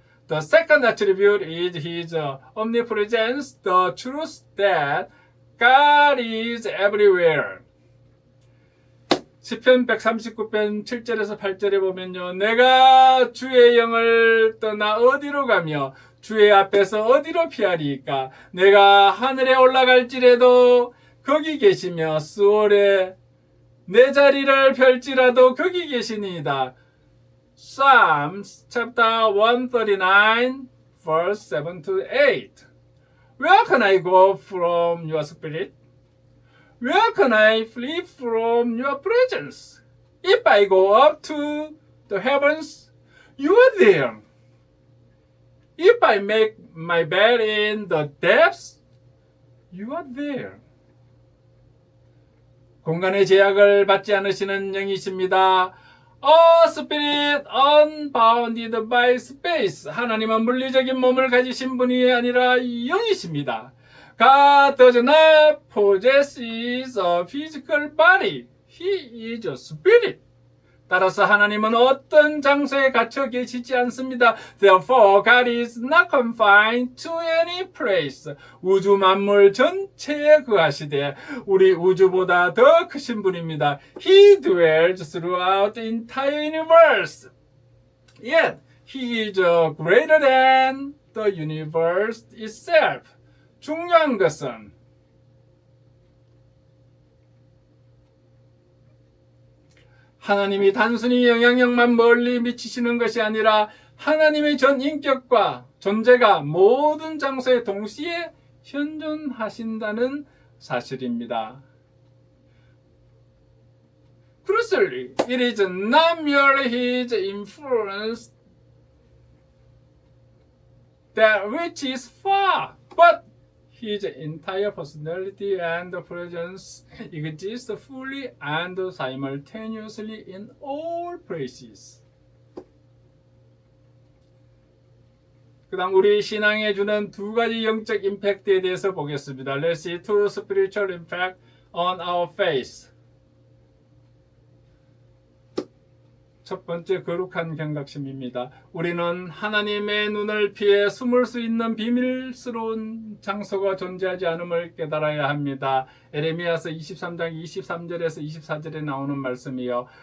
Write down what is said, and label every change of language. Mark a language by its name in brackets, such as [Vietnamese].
[English] The second attribute is His omnipresence, the truth that God is everywhere. [Korean] 시편 139편 7절에서 8절에 보면요. 내가 주의 영을 떠나 어디로 가며 주의 앞에서 어디로 피하리까? 내가 하늘에 올라갈지라도 거기 계시며 스올에 내 자리를 펼지라도 거기 계시니이다. [English] Psalms chapter 139 verse 7 to 8. Where can I go from your spirit? Where can I flee from your presence? If I go up to the heavens, you are there. If I make my bed in the depths, you are there. [Korean] 공간의 제약을 받지 않으시는 영이십니다. [English] A spirit unbounded by space. [Korean] 하나님은 물리적인 몸을 가지신 분이 아니라 영이십니다. [English] God does not possess a physical body. He is a spirit. [Korean] 따라서 하나님은 어떤 장소에 갇혀 계시지 않습니다. [English] Therefore, God is not confined to any place. [Korean] 우주 만물 전체에 거하시되 우리 우주보다 더 크신 분입니다. [English] He dwells throughout the entire universe. Yet, He is greater than the universe itself. [Korean] 중요한 것은 하나님이 단순히 영향력만 멀리 미치시는 것이 아니라 하나님의 전 인격과 존재가 모든 장소에 동시에 현존하신다는 사실입니다. [English] Crucially, it is not merely His influence that reaches far, but His entire personality and presence exist fully and simultaneously in all places. [Korean] 그 다음 우리 신앙에 주는 두 가지 영적 임팩트에 대해서 보겠습니다. [English] Let's see two spiritual impact on our faith. [Korean] 첫 번째, 거룩한 경각심입니다. 우리는 하나님의 눈을 피해 숨을 수 있는 비밀스러운 장소가 존재하지 않음을 깨달아야 합니다. 에레미야서 23장 23절에서 24절에 나오는 말씀이요.